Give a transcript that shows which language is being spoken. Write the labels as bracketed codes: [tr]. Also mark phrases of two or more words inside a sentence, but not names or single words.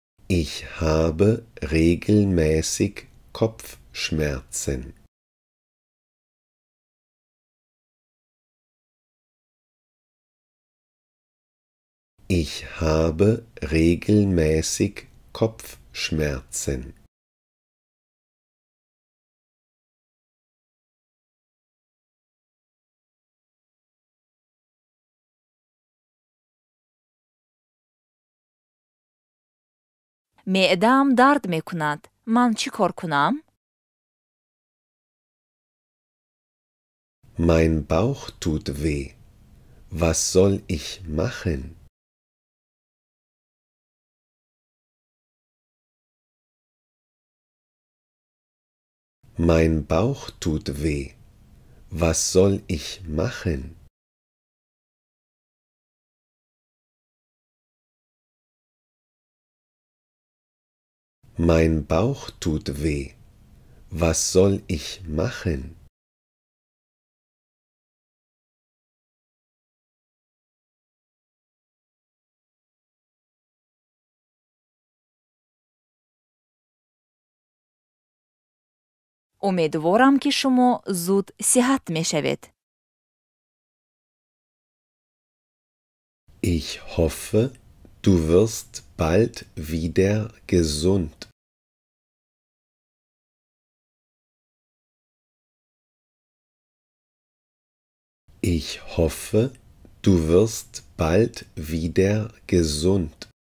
[de] Ich habe regelmäßig Kopfschmerzen. Ich habe regelmäßig Kopfschmerzen. [fa] معده‌ام درد می‌کند. من چی کار کنم؟ [de] Mein Bauch tut weh. Was soll ich machen? Mein Bauch tut weh. Was soll ich machen? Mein Bauch tut weh. Was soll ich machen? [fa] امیدوارم که شما زود صحت می‌شوید. [de] Ich hoffe, du wirst bald wieder gesund. Ich hoffe, du wirst bald wieder gesund.